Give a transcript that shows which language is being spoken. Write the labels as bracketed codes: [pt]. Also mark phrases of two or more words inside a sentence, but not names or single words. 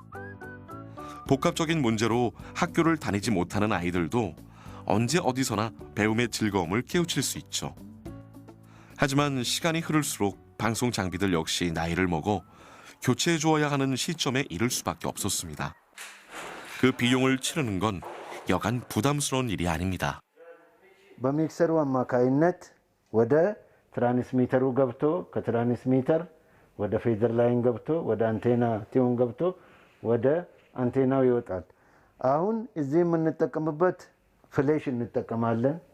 [ko] 복합적인 문제로 학교를 다니지 못하는 아이들도 언제 어디서나 배움의 즐거움을 깨우칠 수 있죠. 하지만 시간이 흐를수록 방송 장비들 역시 나이를 먹어 교체해 주어야 하는 시점에 이를 수밖에 없었습니다. 그 비용을 치르는 건 여간 부담스러운 일이 아닙니다. [am] በሚክሰሩ አማካይነት ወደ ትራንስሚተሩ ገብቶ ከትራንስሚተር ወደ [en] feeder line [am] ገብቶ ወደ [en] antenna tune [am] ገብቶ ወደ አንቴናው ይወጣል። አሁን እዚህ የምንጠቀምበት ፍሌሽ እንጠቀማለን፣